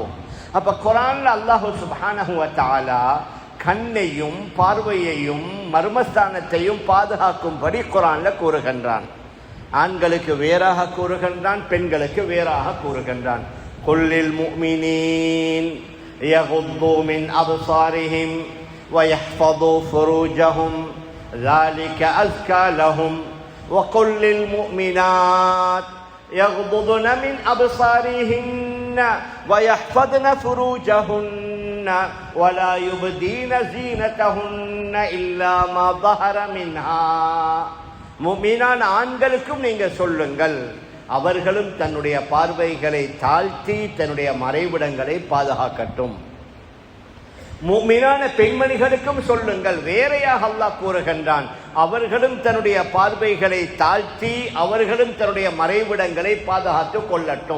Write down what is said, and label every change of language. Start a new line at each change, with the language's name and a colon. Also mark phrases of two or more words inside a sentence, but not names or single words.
Tamil: அப்ப குர்ஆன்ல
Arabic: الله سبحانه وتعالى
Tamil: கண்ணையும் பார்வையையும் மர்மஸ்தானத்தையும் பாதுகாக்கும்படி குர்ஆன்ல கூறுகின்றான். ஆண்களுக்கு வேறாக கூறுகின்றான், பெண்களுக்கு வேறாக கூறுகின்றான்.
Arabic: قل للمؤمنين يغضوا من أبصارهم ويحفظوا فروجهم ذلك أزكى لهم وقل للمؤمنات يغضضن من أبصارهن ويحفظن فروجهن ولا يبدين زينتهن إلا ما ظهر منها.
Tamil: முஃமினான ஆண்களுக்கும் நீங்க சொல்லுங்கள், அவர்களும் தன்னுடைய பார்வைகளை தாழ்த்தி தன்னுடைய மறைவிடங்களை பாதுகாக்கட்டும். முஃமினான பெண்மணிகளுக்கும் சொல்லுங்கள், வேறையாக அல்லாஹ் கூறுகின்றான், அவர்களும் தன்னுடைய பார்வைகளை தாழ்த்தி அவர்களும் தன்னுடைய மறைவிடங்களை பாதுகாத்துக் கொள்ளட்டும்.